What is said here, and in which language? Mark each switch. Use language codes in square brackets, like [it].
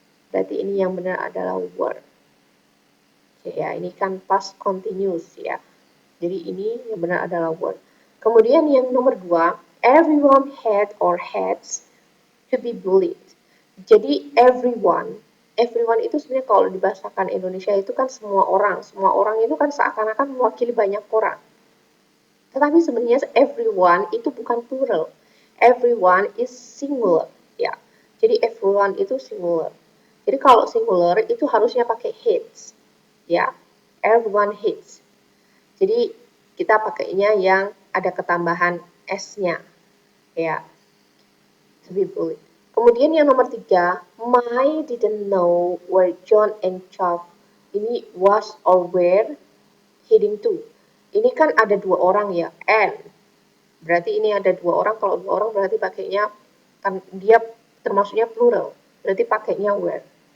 [id] Berarti ini yang benar adalah were. Oke, ya, ini kan past continuous, ya. Jadi ini yang benar adalah were. Kemudian yang nomor 2, [en] everyone had or has to be bullied. [id] Jadi everyone itu sebenarnya kalau dibahasakan Indonesia itu kan semua orang itu kan seakan-akan mewakili banyak orang. Tetapi sebenarnya everyone itu bukan plural. [en] Everyone is singular, ya. [id] Jadi everyone itu singular. Jadi kalau singular itu harusnya pakai hates, ya. [en] Everyone hates. [id] Jadi kita pakainya yang ada ketambahan s-nya, ya. [en] To be bullied. [id] Kemudian yang nomor 3, [en] Mai didn't know where John and Chuck ini was or were heading to. [id] Ini kan ada 2 orang, ya, and. Berarti ini ada 2 orang, kalau 2 orang berarti pakainya, kan dia termasuknya plural, berarti pakainya were.